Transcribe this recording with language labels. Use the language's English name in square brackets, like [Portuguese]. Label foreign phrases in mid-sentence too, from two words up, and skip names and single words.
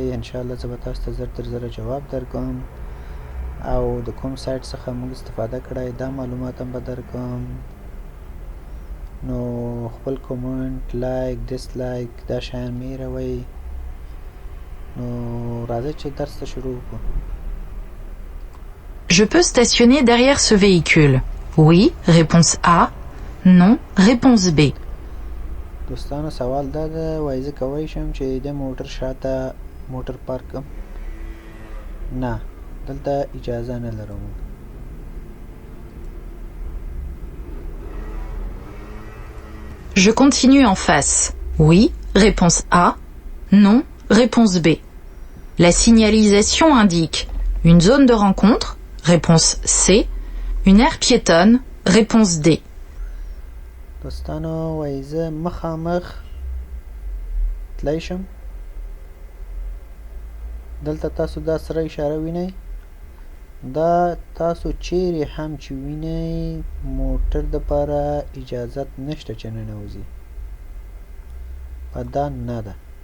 [Pashto] انشاءالله زه به تاسو ته زر تر زره جواب درکوم، او د کوم سایټ څخه موږ استفاده کړی دا معلومات هم به درکوم. نو خپل [English] comment, like, dislike [Pashto] دا شیان مه هېروئ. نو راځئ چې درس ته شروع وکړو. [French] Je peux stationner derrière ce véhicule. Oui, réponse A. Non, réponse B. [Pashto] دوستانو سوال دا ده، وایي زه کولی شم چې د موټر شاته موټر پارک کړم؟ نه، دلته اجازه نه لرم. [French] Je continue en face. Oui, réponse A. Non, réponse B. La signalisation indique une zone de rencontre, réponse C. Une aire piétonne, réponse D. [Pashto] دوستانو وایي زه مخامخ تلی شم. دلته تاسو دا سره اشاره وینئ، دا تاسو چیرې هم چې وینئ موټر دپاره اجازت نشته چې ننوځي، په دا نه ده.